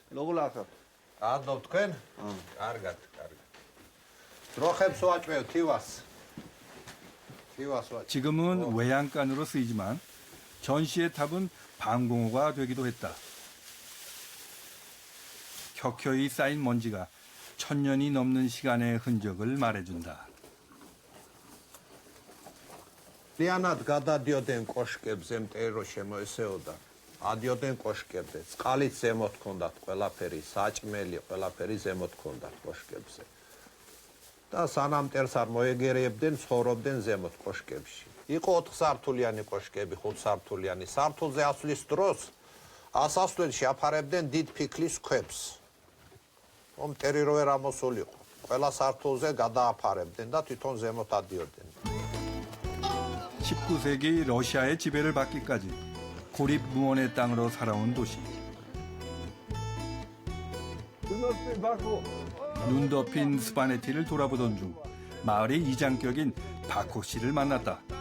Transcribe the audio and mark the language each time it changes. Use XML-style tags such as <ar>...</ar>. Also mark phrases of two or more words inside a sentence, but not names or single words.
<ko>지금은 외양간으로 쓰이지만 전시의 탑은 방공호가 되기도 했다. 켜켜이 쌓인 먼지가 1000년이 넘는 시간의 흔적을 말해준다. Լիանատ գադադիոդեն կոշկებზე մտերո შემოესეოდა. Ադիոդեն կոշկებზე.</ko> <ka>წყალից ზემოთ ქონდათ ყველაფერი, საჭმელი ყველაფერი ზემოთ ქონდათ კოშკებზე. და სანამ მტერს არ მოეგერიებდნენ, ცხოვრობდნენ ზემოთ კოშკებში. იყო 4 სართულიანი კოშკები, 5 სართულიანი. სართულზე ასვლის დროს ასასვლელში აფარებდნენ დიდ ფიქლის ქვებს. მტერი რო ვერ ამოსულიყო. ყველა სართულზე გადააფარებდნენ და თვითონ ზემოთ ადიოდნენ.</ka> <ko>19세기 러시아의 지배를 받기까지 고립 무원의 땅으로 살아온 도시. 눈 덮인 스파네티를 돌아보던 중 마을의 이장격인 바코 씨를 만났다.</ko>